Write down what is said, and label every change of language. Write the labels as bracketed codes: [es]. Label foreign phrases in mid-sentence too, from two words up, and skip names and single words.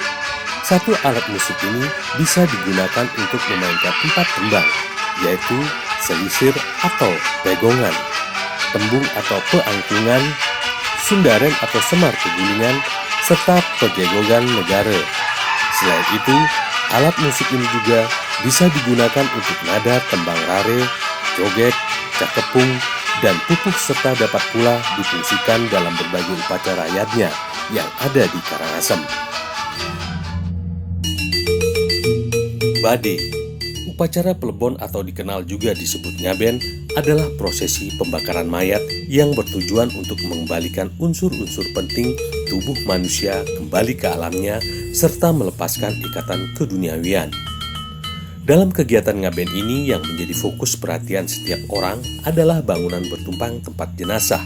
[id] Satu alat musik ini bisa digunakan untuk memainkan 4 tembang, yaitu selisir atau pegongan, tembung atau peangkungan, sundaren atau semar kegulingan, serta pejegogan negara. Selain itu, alat musik ini juga bisa digunakan untuk nada tembang rare, joget, kepung, dan pupuk serta dapat pula difungsikan dalam berbagai upacara adatnya yang ada di Karangasem. Bade, upacara plebon atau dikenal juga disebut ngaben, adalah prosesi pembakaran mayat yang bertujuan untuk mengembalikan unsur-unsur penting tubuh manusia kembali ke alamnya serta melepaskan ikatan keduniawian. Dalam kegiatan ngaben ini yang menjadi fokus perhatian setiap orang adalah bangunan bertumpang tempat jenazah.